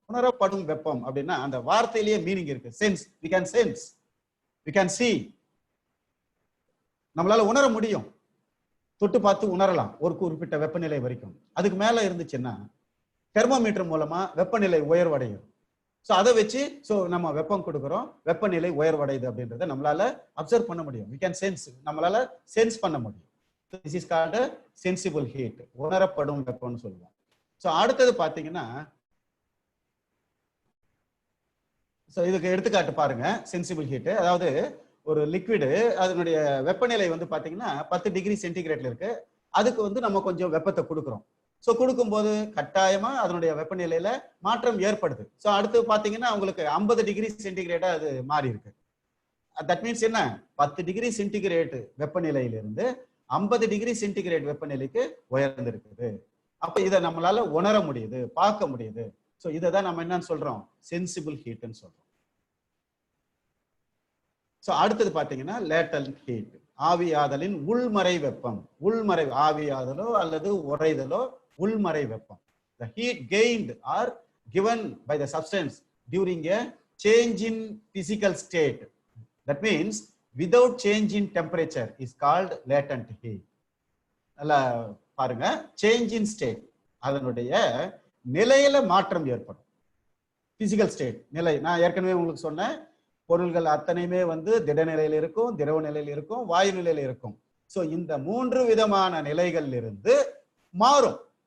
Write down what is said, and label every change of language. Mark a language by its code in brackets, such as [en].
[ta] உணரப்படும் வெப்பம் அப்படின்னா அந்த வார்த்தையிலேயே மீனிங் இருக்கு, sense. [en] we can sense, we can see, [ta] நம்மளால உணர முடியும், தொட்டு பார்த்து உணரலாம் ஒரு குறிப்பிட்ட வெப்பநிலை வரைக்கும். அதுக்கு மேல இருந்துச்சுன்னா தெர்மோமீட்டர் மூலமா வெப்பநிலை உயர்வடையும். ஸோ அதை வச்சு நம்ம வெப்பம் கொடுக்குறோம், வெப்பநிலை உயர்வடையுது அப்படின்றத நம்மளால அப்சர்வ் பண்ண முடியும். [en] we can sense, [ta] நம்மளால சென்ஸ் பண்ண முடியும். [en] this is called a sensible heat, [ta] உணரப்படும் வெப்பம்னு சொல்லுவோம். ஸோ அடுத்தது பாத்தீங்கன்னா, இதுக்கு எடுத்துக்காட்டு பாருங்க. சென்சிபிள் ஹீட், அதாவது ஒரு லிக்விடு, அதனுடைய வெப்பநிலை வந்து பாத்தீங்கன்னா 10 டிகிரி சென்டிகிரேட்ல இருக்கு. அதுக்கு வந்து நம்ம கொஞ்சம் வெப்பத்தை கொடுக்குறோம். ஸோ கொடுக்கும்போது கட்டாயமா அதனுடைய வெப்பநிலையில மாற்றம் ஏற்படுது. ஸோ அடுத்து பாத்தீங்கன்னா உங்களுக்கு 50 டிகிரி சென்டிகிரேட்டா அது மாறி இருக்கு. தட் மீன்ஸ் என்ன, 10 டிகிரி சென்டிகிரேட் வெப்பநிலையிலிருந்து 50 டிகிரி சென்டிகிரேட் வெப்பநிலைக்கு உயர்ந்திருக்குது. அப்ப இதை நம்மளால உணர முடியுது, பார்க்க முடியுது. ஸோ இதை தான் நம்ம என்னன்னு சொல்றோம், சென்சிபிள் ஹீட்னு சொல்றோம். ஸோ அடுத்தது பார்த்தீங்கன்னா லேட்டன்ட் ஹீட், ஆவியாதலின் உள்மறை வெப்பம். உள்மறை ஆவியாதலோ அல்லது உறைதலோ உள்மறை வெப்பம். [en] The heat gained or given by the substance during a change in physical state, that means without change in temperature, is called latent heat. [ta] நல்லா பாருங்க, சேஞ்ச் இன் ஸ்டேட், அதனுடைய நிலையில மாற்றம் ஏற்படும். பிசிக்கல் ஸ்டேட் நிலை, நான் ஏற்கனவே உங்களுக்கு சொன்னேன், பொருள்கள் அத்தனையுமே வந்து திட நிலையில் இருக்கும், திரவ நிலையில் இருக்கும், வாயு நிலையில் இருக்கும். ஸோ இந்த 3 விதமான நிலைகள் இருந்து மாறும்.